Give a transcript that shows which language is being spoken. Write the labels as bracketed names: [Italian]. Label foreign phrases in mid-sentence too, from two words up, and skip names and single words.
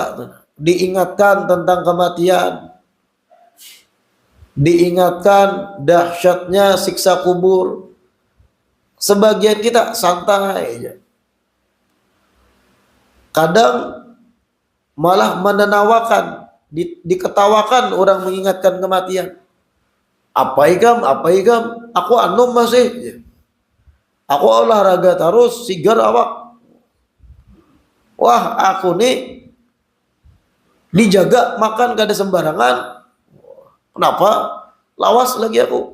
[Indonesian] Diingatkan tentang kematian, diingatkan dahsyatnya siksa kubur. Sebagian kita santai aja. Kadang malah menenawakan, diketawakan orang mengingatkan kematian. [Banjar] Apa igam, aku anum masih. Aku olahraga terus, sigar awak. [Indonesian] Wah, aku nih dijaga makan gak ada sembarangan. [Banjar] Kenapa? Lawas lagi aku.